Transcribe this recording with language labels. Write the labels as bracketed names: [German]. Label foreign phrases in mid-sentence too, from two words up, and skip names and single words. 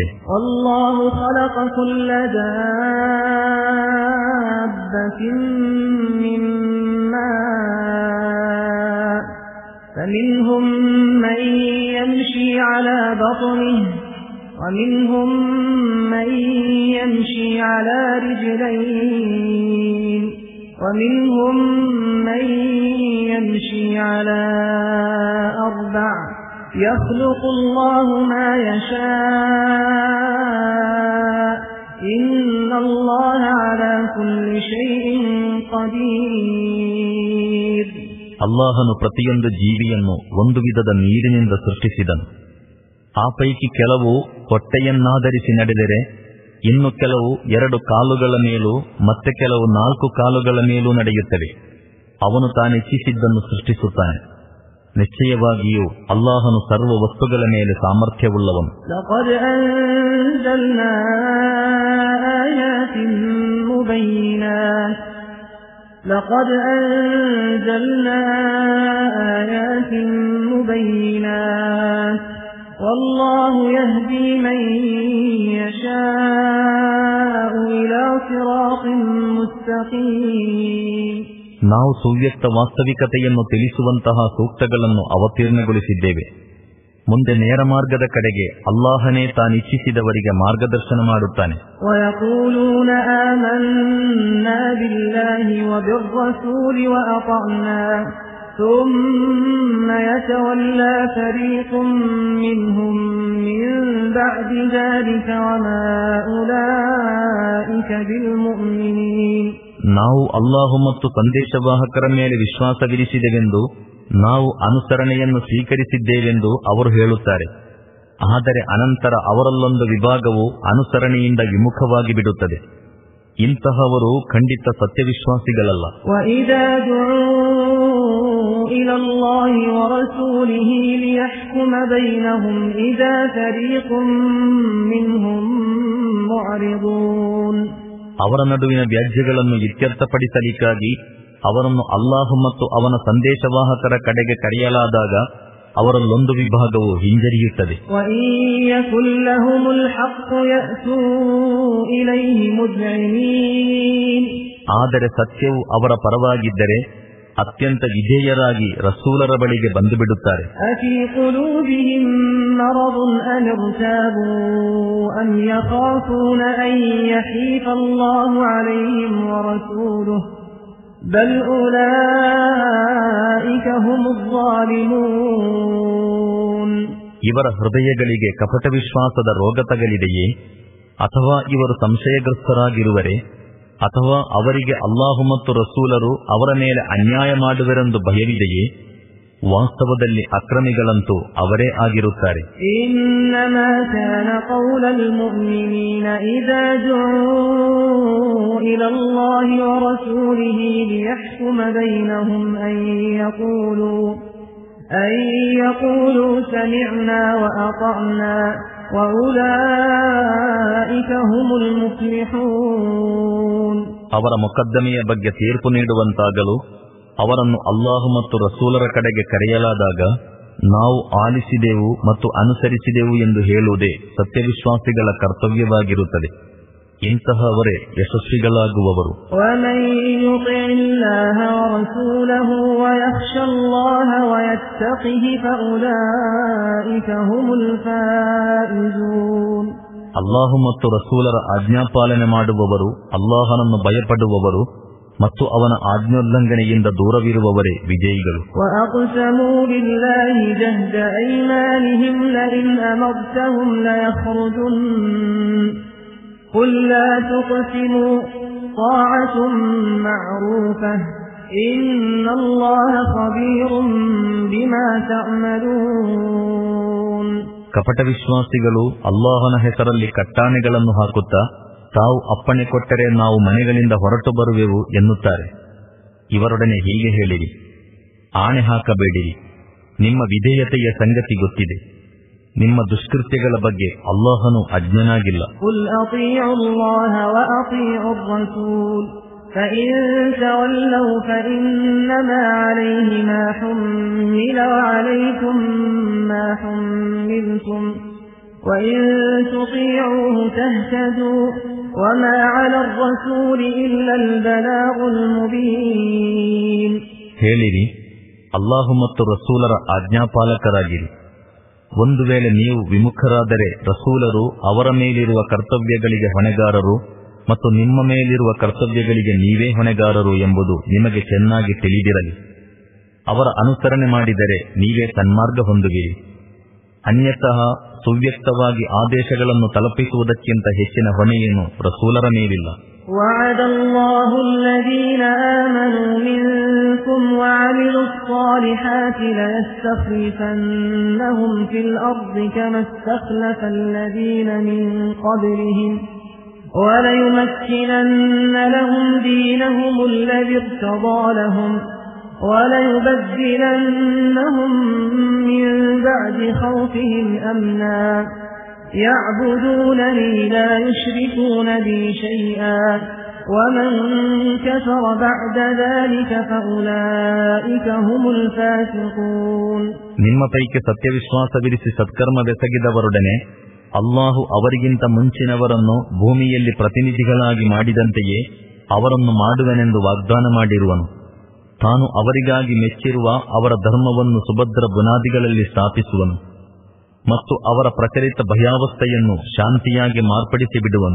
[Arabic] الله خلق كل دابة من ماء فمنهم من يمشي على بطنه ومنهم من يمشي على رجلين ومنهم من يمشي على أربع يخلق الله ما يشاء إن الله على كل شيء [Kannada] ಅಲ್ಲಾಹನು ಪ್ರತಿಯೊಂದು ಜೀವಿಯನ್ನು ಒಂದು ವಿಧದ ನೀರಿನಿಂದ ಸೃಷ್ಟಿಸಿದನು. ಆ ಪೈಕಿ ಕೆಲವು ಹೊಟ್ಟೆಯನ್ನಾಧರಿಸಿ ನಡೆದರೆ, ಇನ್ನು ಕೆಲವು 2 ಕಾಲುಗಳ ಮೇಲೂ ಮತ್ತೆ ಕೆಲವು 4 ಕಾಲುಗಳ ಮೇಲೂ ನಡೆಯುತ್ತವೆ. ಅವನು ತಾನಿಚ್ಛಿಸಿದ್ದನ್ನು ಸೃಷ್ಟಿಸುತ್ತಾನೆ. ನಿಶ್ಚಯವಾಗಿಯೂ ಅಲ್ಲಾಹನು ಸರ್ವ ವಸ್ತುಗಳ ಮೇಲೆ ಸಾಮರ್ಥ್ಯವುಳ್ಳವನು. [Arabic] لقد أنزلنا آيات مبينات والله يهدي من يشاء إلى صراط مستقيم. [Kannada] ನಾವು ಸುವ್ಯಕ್ತ ವಾಸ್ತವಿಕತೆಯನ್ನು ತಿಳಿಸುವಂತಹ ಸೂಕ್ತಗಳನ್ನು ಅವತೀರ್ಣಗೊಳಿಸಿದ್ದೇವೆ. ಮುಂದೆ ನೇರ ಮಾರ್ಗದ ಕಡೆಗೆ ಅಲ್ಲಾಹನೇ ತಾನಿಚ್ಛಿಸಿದವರಿಗೆ ಮಾರ್ಗದರ್ಶನ ಮಾಡುತ್ತಾನೆ. [Arabic] ويقولون آمنا بالله وبالرسول وأطعنا ثم يتولى فريق منهم من بعد ذلك وما أولئك بالمؤمنين. [Kannada] ನಾವು ಅಲ್ಲಾಹು ಮತ್ತು ಸಂದೇಶವಾಹಕರ ಮೇಲೆ ವಿಶ್ವಾಸವಿರಿಸಿದೆವೆಂದು, ನಾವು ಅನುಸರಣೆಯನ್ನು ಸ್ವೀಕರಿಸಿದ್ದೇವೆಂದು ಅವರು ಹೇಳುತ್ತಾರೆ. ಆದರೆ ಅನಂತರ ಅವರಲ್ಲೊಂದು ವಿಭಾಗವು ಅನುಸರಣೆಯಿಂದ ವಿಮುಖವಾಗಿ ಬಿಡುತ್ತದೆ. ಇಂತಹವರು ಖಂಡಿತ ಸತ್ಯವಿಶ್ವಾಸಿಗಳಲ್ಲ. [Arabic] وَإِذَا دُعُوا إِلَى اللَّهِ وَرَسُولِهِ لِيَحْكُمَ بَيْنَهُمْ إِذَا فَرِيقٌ مِّنْهُمْ مُعْرِضُونَ. [Kannada] ಅವರ ನಡುವಿನ ವ್ಯಾಜ್ಯಗಳನ್ನು ಇತ್ಯರ್ಥಪಡಿಸಲಿಕ್ಕಾಗಿ ಅವರನ್ನು ಅಲ್ಲಾಹು ಮತ್ತು ಅವನ ಸಂದೇಶವಾಹಕರ ಕಡೆಗೆ ಕರೆಯಲಾದಾಗ ಅವರಲ್ಲೊಂದು ವಿಭಾಗವು ಹಿಂಜರಿಯುತ್ತದೆ. ಆದರೆ ಸತ್ಯವು ಅವರ ಪರವಾಗಿದ್ದರೆ ಅತ್ಯಂತ ವಿಧೇಯರಾಗಿ ರಸೂಲರ ಬಳಿಗೆ ಬಂದು ಬಿಡುತ್ತಾರೆ. [Arabic] بل أولئك هم الظالمون. [Kannada] ಇವರ ಹೃದಯಗಳಿಗೆ ಕಪಟ ವಿಶ್ವಾಸದ ರೋಗ ತಗಲಿದೆಯೇ, ಅಥವಾ ಇವರು ಸಂಶಯಗ್ರಸ್ತರಾಗಿರುವರೆ, ಅಥವಾ ಅವರಿಗೆ ಅಲ್ಲಾಹು ಮತ್ತು ರಸೂಲರು ಅವರ ಮೇಲೆ ಅನ್ಯಾಯ ಮಾಡುವರೆಂದು ಭಯವಿದೆಯೇ? ವಾಸ್ತವದಲ್ಲಿ ಅಕ್ರಮಿಗಳಂತೂ ಅವರೇ ಆಗಿರುತ್ತಾರೆ. [Arabic] إنما كان قول المؤمنين إذا دعوا إلى الله ورسوله ليحكم بينهم أن يقولوا سمعنا وأطعنا وأولئك هم المفلحون. [Kannada] ಅವರ ಮೊಕದ್ದಮೆಯ ಬಗ್ಗೆ ತೀರ್ಪು ನೀಡುವಂತಾಗಲು ಅವರನ್ನು ಅಲ್ಲಾಹು ಮತ್ತು ರಸೂಲರ ಕಡೆಗೆ ಕರೆಯಲಾದಾಗ ನಾವು ಆಲಿಸಿದೆವು ಮತ್ತು ಅನುಸರಿಸಿದೆವು ಎಂದು ಹೇಳುವುದೇ ಸತ್ಯವಿಶ್ವಾಸಿಗಳ ಕರ್ತವ್ಯವಾಗಿರುತ್ತದೆ. ಇಂತಹವರೇ ಯಶಸ್ವಿಗಳಾಗುವವರು. ಅಲ್ಲಾಹು ಮತ್ತು ರಸೂಲರ ಆಜ್ಞಾಪಾಲನೆ ಮಾಡುವವರು, ಅಲ್ಲಾಹನನ್ನು ಭಯಪಡುವವರು ಮತ್ತು ಅವನ ಆಜ್ಞೋಲ್ಲಂಘನೆಯಿಂದ ದೂರವಿರುವವರೇ ವಿಜಯಿಗಳು. [Arabic] قل لا تقسموا طاعة معروفة إن الله خبير بما تعملون. [Kannada] ಕಪಟ ವಿಶ್ವಾಸಿಗಳು ಅಲ್ಲಾಹನ ಹೆಸರಲ್ಲಿ ಕಟ್ಟಾಣೆಗಳನ್ನು ಹಾಕುತ್ತಾ ತಾವು ಅಪ್ಪಣೆ ಕೊಟ್ಟರೆ ನಾವು ಮನೆಗಳಿಂದ ಹೊರಟು ಬರುವೆವು ಎನ್ನುತ್ತಾರೆ. ಇವರೊಡನೆ ಹೀಗೆ ಹೇಳಿರಿ, ಆಣೆ ಹಾಕಬೇಡಿರಿ, ನಿಮ್ಮ ವಿಧೇಯತೆಯ ಸಂಗತಿ ಗೊತ್ತಿದೆ, ನಿಮ್ಮ ದುಷ್ಕೃತ್ಯಗಳ ಬಗ್ಗೆ ಅಲ್ಲಾಹನು ಅಜ್ಞನಾಗಿಲ್ಲ. [Arabic] قل أطيعوا الله وأطيعوا الرسول فإن تولوا فإنما عليه ما حمل وعليكم ما حملتم وإن تطيعوه تهتدوا وما على الرسول إلا البلاغ المبين. [Kannada] ಹೇಳಿರಿ, ಅಲ್ಲಾಹು ಮತ್ತು ರಸೂಲರ ಆಜ್ಞಾಪಾಲಕರಾಗಿರಿ. ಒಂದು ವೇಳೆ ನೀವು ವಿಮುಖರಾದರೆ ರಸೂಲರು ಅವರ ಮೇಲಿರುವ ಕರ್ತವ್ಯಗಳಿಗೆ ಹೊಣೆಗಾರರು ಮತ್ತು ನಿಮ್ಮ ಮೇಲಿರುವ ಕರ್ತವ್ಯಗಳಿಗೆ ನೀವೇ ಹೊಣೆಗಾರರು ಎಂಬುದು ನಿಮಗೆ ಚೆನ್ನಾಗಿ ತಿಳಿದಿರಲಿ. ಅವರ ಅನುಸರಣೆ ಮಾಡಿದರೆ ನೀವೇ ಸನ್ಮಾರ್ಗ ಹೊಂದುವಿರಿ. ಅನ್ಯತಃ ಸುವ್ಯಕ್ತವಾಗಿ ಆದೇಶಗಳನ್ನು ತಲುಪಿಸುವುದಕ್ಕಿಂತ ಹೆಚ್ಚಿನ ಹೊಣೆಯೇನು ರಸೂಲರ ಮೇಲಿಲ್ಲ. [Arabic] وعد الله الذين آمنوا منكم وعملوا الصالحات ليستخلفنهم في الأرض كما استخلف الذين من قبلهم وليمكنن لهم دينهم الذي ارتضى لهم وليبدلنهم من بعد خوفهم أمنا يعبدونني لا يشركون بي شيئا ومن كفر بعد ذلك فأولئك هم الفاسقون. [Kannada] ನಿಮ್ಮ ಪೈಕಿ ಸತ್ಯವಿಶ್ವಾಸವಿರಿಸಿ ಸತ್ಕರ್ಮವೆಸಗಿದವರೊಡನೆ ಅಲ್ಲಾಹು ಅವರಿಗಿಂತ ಮುಂಚಿನವರನ್ನು ಭೂಮಿಯಲ್ಲಿ ಪ್ರತಿನಿಧಿಗಳಾಗಿ ಮಾಡಿದಂತೆಯೇ ಅವರನ್ನು ಮಾಡುವೆನೆಂದು ವಾಗ್ದಾನ ಮಾಡಿರುವನು. ತಾನು ಅವರಿಗಾಗಿ ಮೆಚ್ಚಿರುವ ಅವರ ಧರ್ಮವನ್ನು ಸುಭದ್ರ ಬುನಾದಿಗಳಲ್ಲಿ ಸ್ಥಾಪಿಸುವನು ಮತ್ತು ಅವರ ಪ್ರಚಲಿತ ಭಯಾವಸ್ಥೆಯನ್ನು ಶಾಂತಿಯಾಗಿ ಮಾರ್ಪಡಿಸಿ ಬಿಡುವನು.